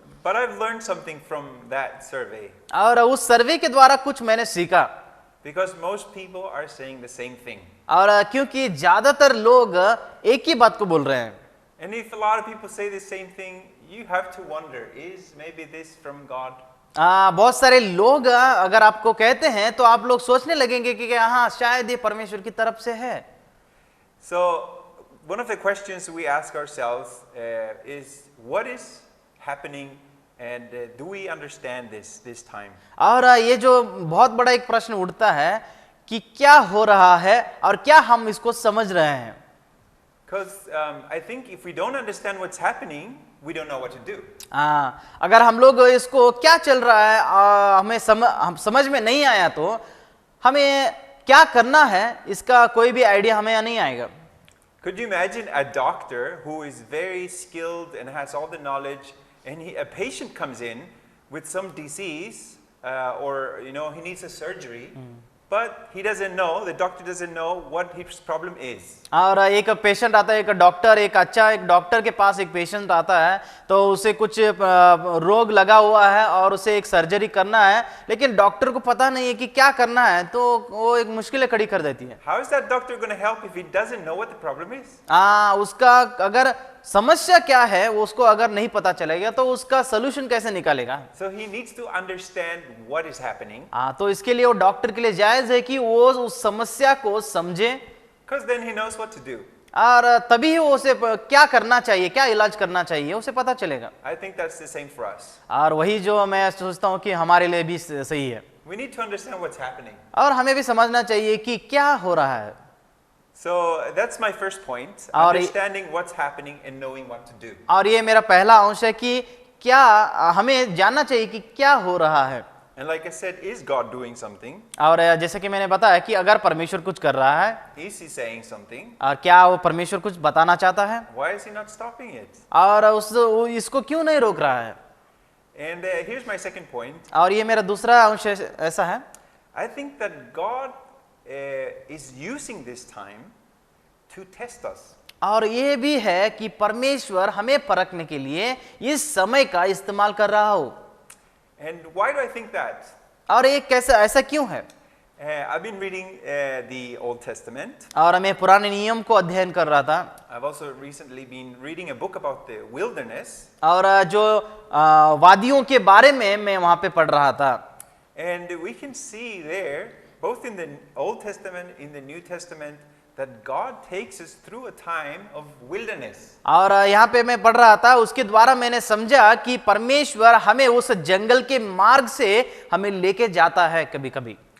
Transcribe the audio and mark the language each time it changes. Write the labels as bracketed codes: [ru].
[en] But I've learned something from that survey. [hi] और उस सर्वे के द्वारा कुछ मैंने सीखा, [en] Because most people are saying the same thing. [hi] और क्योंकि ज्यादातर लोग एक ही बात को बोल रहे हैं। [en] And if a lot of people say the same thing, you have to wonder, is maybe this from God? [hi] बहुत सारे लोग अगर आपको कहते हैं तो आप लोग सोचने लगेंगे कि हाँ, शायद ये परमेश्वर की तरफ से है। [en] So one of the questions we ask ourselves is, what is happening, and do we understand this time? [hi] और ये जो बहुत बड़ा एक प्रश्न उठता है कि क्या हो रहा है और क्या हम इसको समझ रहे हैं। [en] Because I think if we don't understand what's happening, we don't know what to do. [hi] अगर हम लोग इसको क्या चल रहा है हमें हम समझ में नहीं आया तो हमें क्या करना है इसका कोई भी आइडिया हमें नहीं आएगा। [en] Could you imagine a doctor who is very skilled and has all the knowledge, and a patient comes in with some disease, or he needs a surgery, but he doesn't know, the doctor doesn't know what his problem is. [hi] और एक patient आता है, एक doctor के पास एक patient आता है, तो उसे कुछ रोग लगा हुआ है और उसे एक सर्जरी करना है, लेकिन डॉक्टर को पता नहीं है कि क्या करना है, तो वो एक मुश्किलें खड़ी कर देती है। [en] How is that doctor going to help if he doesn't know what the problem is? [hi] उसका अगर समस्या क्या है वो उसको अगर नहीं पता चलेगा तो उसका सलूशन कैसे निकालेगा। [en] So he needs to understand what is happening. [hi] तो इसके लिए वो डॉक्टर के लिए जायज है कि वो उस समस्या को समझे, [en] Because then he knows what to do. [hi] और तभी वो उसे क्या करना चाहिए, क्या इलाज करना चाहिए उसे पता चलेगा। [en] I think that's the same for us. [hi] और वही जो मैं सोचता हूँ कि हमारे लिए भी सही है। [en] We need to understand what's happening. [hi] और हमें भी समझना चाहिए कि क्या हो रहा है। [en] So that's my first point, [hi] और [en] understanding what's happening and knowing what to do. [hi] और ये मेरा पहला अंश है कि क्या हमें जानना चाहिए कि क्या हो रहा है। [en] And like I said, is God doing something? [hi] और जैसे कि मैंने बताया कि अगर परमेश्वर कुछ कर रहा है, [en] Is he saying something? [hi] और क्या वो परमेश्वर कुछ बताना चाहता है, [en] Why is he not stopping it? [hi] और इसको क्यों नहीं रोक रहा है। [en] And here's my second point. [hi] और ये मेरा दूसरा अंश ऐसा है, [en] I think that God is using this time to test us. [hi] और ये भी है कि परमेश्वर हमें परखने के लिए इस समय का इस्तेमाल कर रहा हो। [en] And why do I think that? [hi] और ये कैसा, ऐसा क्यों है। [en] I've been reading the Old Testament. [hi] और मैं पुराने नियम को अध्ययन कर रहा था, [en] I've also recently been reading a book about the wilderness. [hi] और जो वादियों के बारे में मैं वहां पे पढ़ रहा था। [en] And we can see there, both in the Old Testament, in the New Testament, that God takes us through a time of wilderness. [hi] और यहाँ पे मैं पढ़ रहा था, उसके द्वारा मैंने समझा कि परमेश्वर हमें उस जंगल के मार्ग से हमें लेके जाता है कभी कभी।